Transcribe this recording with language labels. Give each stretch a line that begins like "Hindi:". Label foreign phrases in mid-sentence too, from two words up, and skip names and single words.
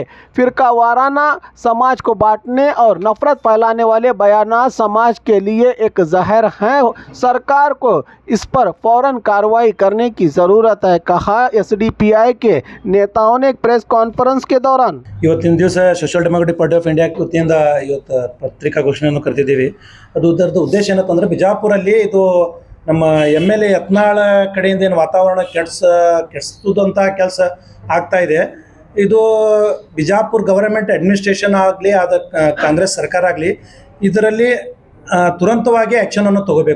Hindi: फिरकावाराना समाज को बांटने और नफरत फैलाने वाले बयान समाज के लिए एक जहर हैं। सरकार को इस पर फौरन कार्रवाई करने की जरूरत है, कहा एसडीपीआई के नेताओं ने एक
English: press conference
Hindi: के दौरान।
Kannada: ಇವತ್ತಿನ ದಿವಸ ಸೋಷಿಯಲ್ ಡೆಮೋಕ್ರೆಟಿಕ್ ಪಾರ್ಟಿ ಆಫ್ ಇಂಡಿಯಾ ವತಿಯಿಂದ ಇವತ್ತು ಪತ್ರಿಕಾಗೋಷ್ಠಿಯನ್ನು ಕರೆದಿದ್ದೀವಿ. ಅದರದ್ದು ಉದ್ದೇಶ ಏನಪ್ಪ ಅಂದರೆ ಬಿಜಾಪುರಲ್ಲಿ ಇದು ನಮ್ಮ ಎಮ್ಎಲ್ಎ ಯತ್ನಾಳ ಕಡೆಯಿಂದ ಏನು ವಾತಾವರಣ ಕೆಡಿಸೋದಂಥ ಕೆಲಸ ಆಗ್ತಾ ಇದೆ. ಇದು ಬಿಜಾಪುರ
English: government administration
Kannada: ಆಗಲಿ ಆದ ಕಾಂಗ್ರೆಸ್ ಸರ್ಕಾರ ಆಗಲಿ ಇದರಲ್ಲಿ ತುರಂತವಾಗಿ ಆ್ಯಕ್ಷನನ್ನು ತಗೋಬೇಕು.